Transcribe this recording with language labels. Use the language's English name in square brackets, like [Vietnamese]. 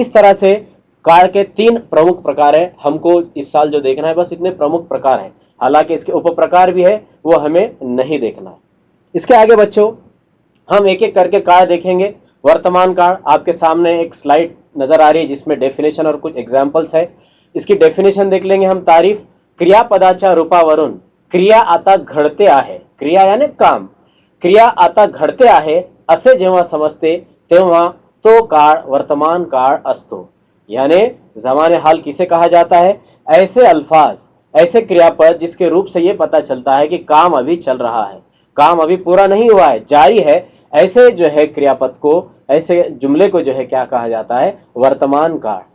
[Hindi] इस तरह से काळ के 3 प्रमुख प्रकार है। हमको इस साल जो देखना है बस इतने प्रमुख प्रकार है, हालांकि इसके उप प्रकार भी है, वो हमें नहीं देखना है। इसके आगे बच्चों हम एक एक करके काळ देखेंगे। वर्तमान काळ आपके सामने एक स्लाइड नजर आ रही है जिसमें डेफिनेशन और कुछ एग्जाम्पल्स है। इसकी डेफिनेशन देख लेंगे हम। [Marathi] तारीफ, क्रियापदाच्या रूपावरून क्रिया आता घडते आहे, [Hindi] क्रिया यानी काम, [Marathi] क्रिया आता घडते आहे असे जेव्हा समजते तेव्हा तो काळ वर्तमान काळ असतो। [Hindi] यानी जमाने हाल किसे कहा जाता है? ऐसे अल्फाज, ऐसे क्रियापद जिसके रूप से यह पता चलता है कि काम अभी चल रहा है, काम अभी पूरा नहीं हुआ है, जारी है। ऐसे जो है क्रियापद को, ऐसे जुमले को जो है क्या कहा जाता है? वर्तमान काळ।